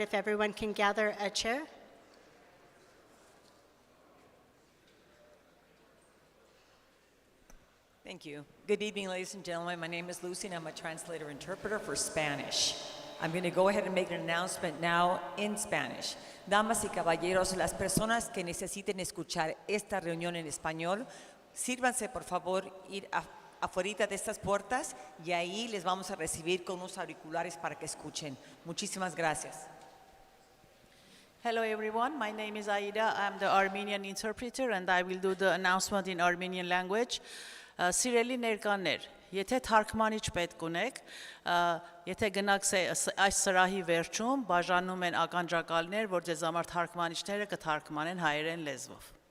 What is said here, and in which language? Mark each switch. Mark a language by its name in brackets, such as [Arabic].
[English] If everyone can gather a chair. Thank you. Good evening, ladies and gentlemen. My name is Lucy, and I'm a translator-interpreter for Spanish. I'm going to go ahead and make an announcement now in Spanish. [Spanish] Damas y caballeros, las personas que necesiten escuchar esta reunión en español, sírvanse, por favor, ir afuera de estas puertas y ahí les vamos a recibir con unos auriculares para que escuchen. Muchísimas gracias. [English] Hello everyone, my name is Aida. I'm the Armenian interpreter and I will do the announcement in Armenian language. [Armenian] Սիրելի ներկաներ, եթե թարգմանիչ պետք ունեք, եթե գնաք այս սրահի վերջում, բաժանում են ականջակալներ, որ ձեզ համար թարգմանիչները կթարգմանեն հայերեն լեզվով։